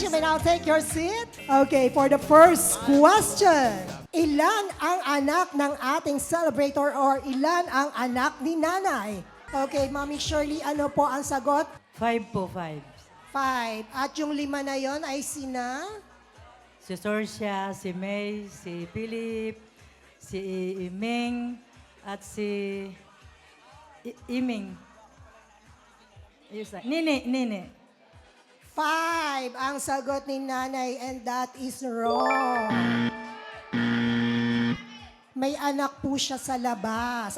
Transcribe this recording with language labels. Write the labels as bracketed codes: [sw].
[en] You may now take your seat. Okay, for the first question. [tl] Ilan ang anak ng ating celebrator or ilan ang anak ni nanay? Okay, Mami Shirley, ano po ang sagot? 5 po, 5. 5. At yung 5 na yon ay sina? Si Sorcia, si May, si Philip, si Iming, at si Iming. Nini. 5 ang sagot ni nanay [en] and that is wrong. [tl] May anak po siya sa labas.